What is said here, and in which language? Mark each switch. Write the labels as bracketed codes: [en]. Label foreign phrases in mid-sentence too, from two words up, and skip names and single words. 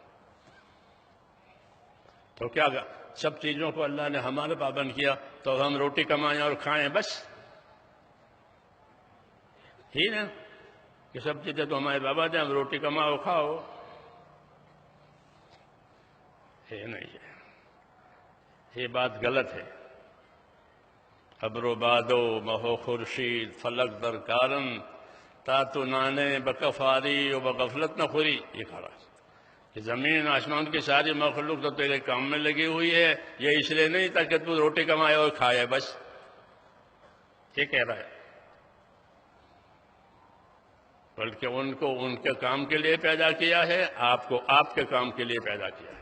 [ur] تو کیا سب چیزوں کو اللہ نے ہمارا پابند کیا تو ہم روٹی کمائیں اور کھائیں بس؟ ہی نا کہ سب چیزیں تو ہمارے بابا دیں، ہم روٹی کماؤ کھاؤ، یہ نہیں ہے، یہ بات غلط ہے۔ [fa] ابر و بادو مہو خورشید فلک در کارم تا تو نانے بکفاری و بغفلت نہ خوری، [ur] یہ کہا رہا کہ زمین آسمان کی ساری مخلوق تو تیرے کام میں لگی ہوئی ہے، یہ اس لیے نہیں تاکہ تو روٹی کمائے اور کھائے بس، یہ کہہ رہا ہے، بلکہ ان کو ان کے کام کے لیے پیدا کیا ہے، آپ کو آپ کے کام کے لیے پیدا کیا ہے۔